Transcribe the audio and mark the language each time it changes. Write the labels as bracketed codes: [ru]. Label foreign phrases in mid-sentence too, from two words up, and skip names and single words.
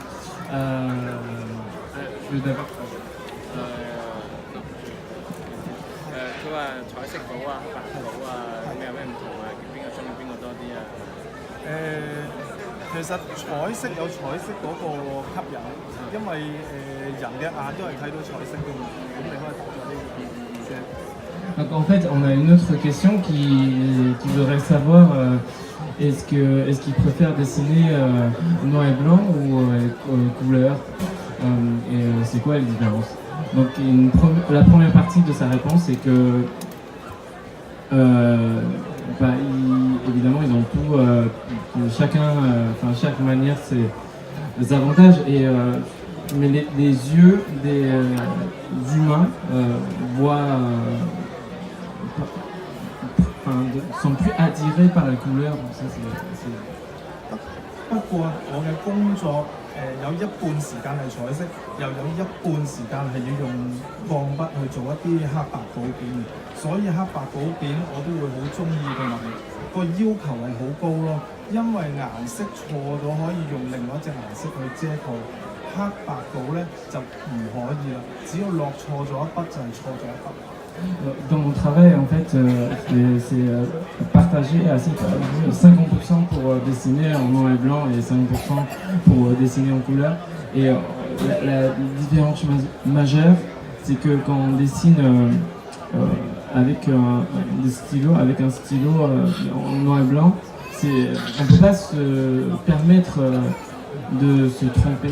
[fr] Je vais d'abord. [yue] 佢話彩色稿啊、白稿啊，咁有咩唔同啊？邊個中意邊個多啲啊？其實彩色有彩色嗰個吸引，因為人嘅眼都係睇到彩色㗎嘛，咁你可以打咗呢個啫。 [fr] Donc en fait, on a une autre question qui voudrait savoir est-ce qu'il préfère dessiner noir et blanc ou couleur et c'est quoi les différences. Donc la première partie de sa réponse c'est que évidemment ils ont tout, chaque manière ses avantages mais les yeux des humains voient sont plus attirés par les couleurs. Ça, c'est... [yue] 不過我嘅工作有一半時間係彩色，又有一半時間係要用鋼筆去做一啲黑白稿片，所以黑白稿片我都會好中意同埋個要求係好高咯，因為顏色錯咗可以用另外一隻顏色去遮蓋，黑白稿咧就唔可以啦，只要落錯咗一筆就係錯咗一筆。 [fr] Dans mon travail, en fait, c'est partagé à 50% pour dessiner en noir et blanc et 5% pour dessiner en couleur. Et la différence majeure, c'est que quand on dessine avec un stylo en noir et blanc, on ne peut pas se permettre de se tromper.